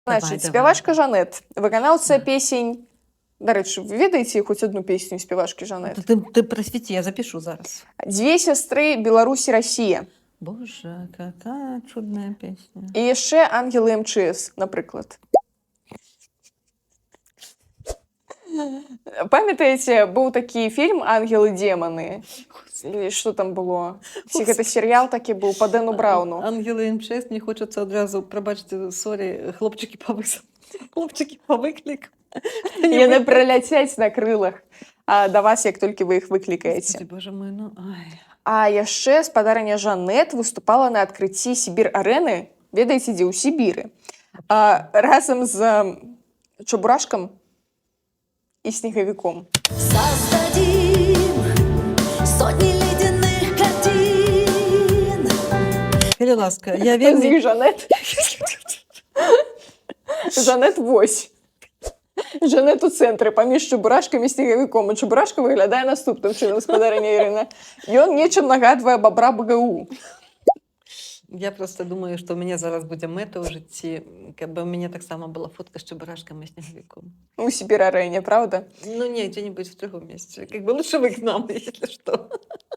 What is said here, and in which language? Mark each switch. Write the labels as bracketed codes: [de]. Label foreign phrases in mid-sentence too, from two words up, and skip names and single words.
[be] Давай, Значыць, спявачка Жанет, выканаўца Да. песень. Дарэчы, вы ведаеце хоць адну песню спявачкі Жанет? [ru] Ты просвети, я запишу зараз. [be] Дзве сястры Беларусь і Расія. [ru] Боже, какая чудная песня. [be] І яшчэ ангелы МЧС, напрыклад. Памятаеце, быў такі фільм «Ангелы-деманы»? [ru] Или што там было? [be] Ці гэта серыял такі быў па Дэну Брауну? [ru] Ангелы МЧС, мне хочется [uk] одразу, пробачьте, сорі, хлопчики по виклику. [be] Яны праляцяць на крылах да вас, як толькі вы іх выклікаеце. [ru] Господи, боже мой, ну ай. [be] А яшчэ спадарня Жанет выступала на адкрыцці Сібір-арэны, ведаеце, дзе ў Сібіры, разам з Чабурашкам і снегавіком. [ru] Создадим сотни ледяных картин. [be] Калі ласка, я З вельмі... іх Жанет. Жанет вось. Жанет у цэнтры паміж Чабурашкам і снегавіком. А Чабурашка выглядае наступным чынам, спадарня Ірына. Ён нечым нагадвае бабра БГУ. [ru] Я просто думаю, что у меня [be] зараз будзе мэта ў жыцці, каб у мяне таксама была фотка з Чабурашкам і снегавіком. У Сібір-арэне, [ru] правда? Ну, не, где-нибудь в другом месте. Как бы лучше вы к нам, если что.